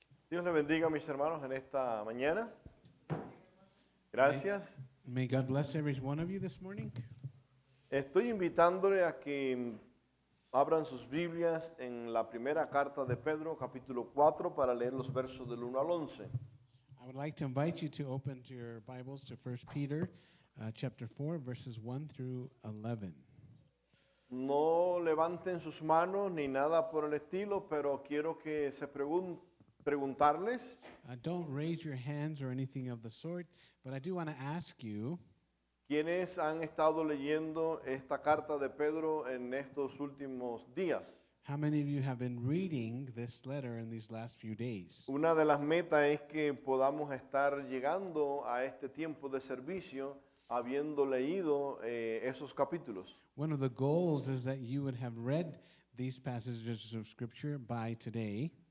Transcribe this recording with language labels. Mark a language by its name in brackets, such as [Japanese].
[Spanish] Dios le bendiga a mis hermanos en esta mañana. Gracias. [English] May God bless every one of you this morning. [Spanish] Estoy invitándole a que abran sus Biblias en la primera carta de Pedro, capítulo 4, para leer los versos del 1 al 11. [English] I would like to invite you to open to your Bibles to 1 Peter chapter 4, verses 1 through 11. [Spanish] No levanten sus manos ni nada por el estilo, pero quiero que se preguntarles, [English] Don't raise your hands or anything of the sort, but I do want to ask you, [Spanish] ¿quiénes han estado leyendo esta carta de Pedro en estos últimos días? [English] how many of you have been reading this letter in these last few days? [Spanish] Una de las metas es que podamos estar llegando a este tiempo de servicio habiendo leído esos capítulos. [English] One of the goals is that you would have read these passages of Scripture by today.